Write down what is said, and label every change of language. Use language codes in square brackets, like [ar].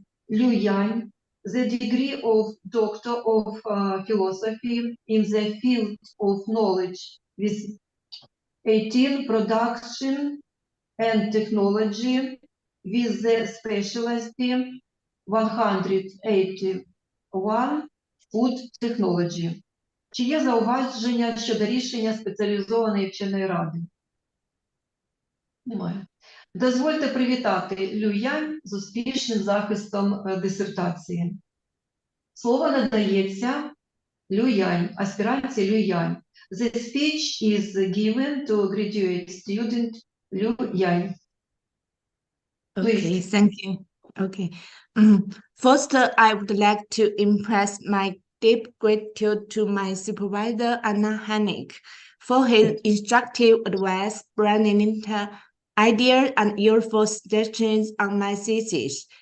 [en] Lü Янь the degree of Doctor of Philosophy in the field of knowledge with 18 production and technology with the specialty 181 food technology. [uk] Чи є зауваження щодо рішення спеціалізованої вченої ради? Немає. Дозвольте привітати Лю Янь з успішним захистом дисертації. Слово надається Лю Янь, аспірантці Лю Янь. [en] The speech is given to graduate student Лю Янь. Okay, thank you. Okay. First, I would like to impress my deep gratitude to my supervisor, Anna Hennig, for his instructive advice, brilliant ideas, and useful suggestions on my thesis.